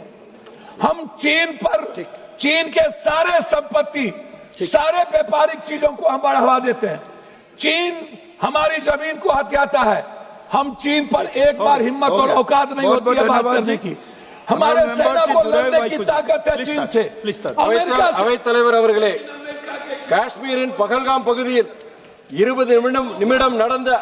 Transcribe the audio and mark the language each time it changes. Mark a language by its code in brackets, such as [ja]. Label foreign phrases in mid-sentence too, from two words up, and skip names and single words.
[hi] हम चीन के सारे संपत्ति, सारे व्यापारिक चीजों को हम बढ़ावा देते हैं। चीन हमारी जमीन को हथियाता है। हम चीन पर एक बार हिम्मत और औकात नहीं होती है बात करने की। हमारे सेना को लड़ने की ताकत है चीन से, अमेरिका से। [ta] அவைத் தலைவர் அவர்களே, காஷ்மீரின் பகல்காம் பகுதியில் 20 நிமிடம் நடந்த